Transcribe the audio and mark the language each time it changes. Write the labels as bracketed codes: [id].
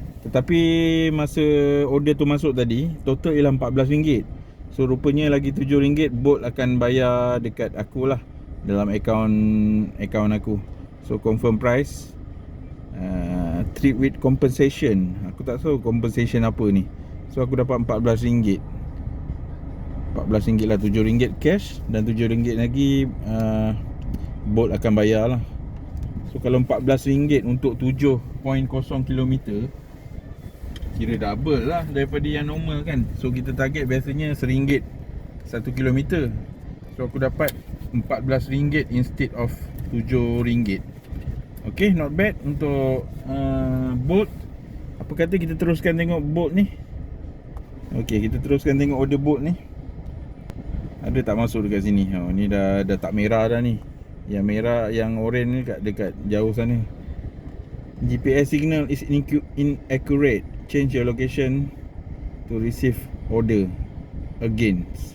[ms] Tetapi masa order tu masuk tadi, total ialah RM14. So rupanya lagi RM7 Bolt akan bayar dekat aku lah, dalam akaun aku. [en] So confirm price, trip with compensation. [ms] Aku tak tahu compensation apa ni. So aku dapat RM14. RM14 lah, RM7 cash dan RM7 lagi Bolt akan bayar lah. So kalau RM14 untuk 7.0 km, kira double lah daripada yang normal kan. So kita target biasanya RM1 1 km. So aku dapat RM14 [en] instead of [ms] RM7. [en] Okay, not bad [ms] untuk Bolt. Apa kata kita teruskan tengok Bolt ni. Okay, kita teruskan tengok order Bolt ni. Ada tak masuk dekat sini? Ni dah tak merah dah ni. Yang merah, yang orange ni dekat jauh sana. [en] GPS signal is inaccurate. Change your location to receive order again.